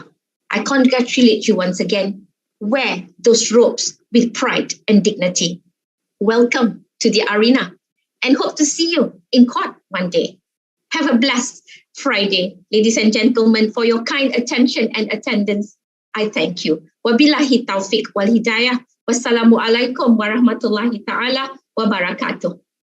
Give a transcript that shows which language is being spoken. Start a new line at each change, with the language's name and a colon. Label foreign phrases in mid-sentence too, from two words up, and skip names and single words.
English: I congratulate you once again. Wear those robes with pride and dignity. Welcome to the arena and hope to see you in court one day. Have a blessed Friday, ladies and gentlemen. For your kind attention and attendance, I thank you.
Arabic: وبالله التوفيق والهداية. والسلام عليكم ورحمة الله تعالى وبركاته.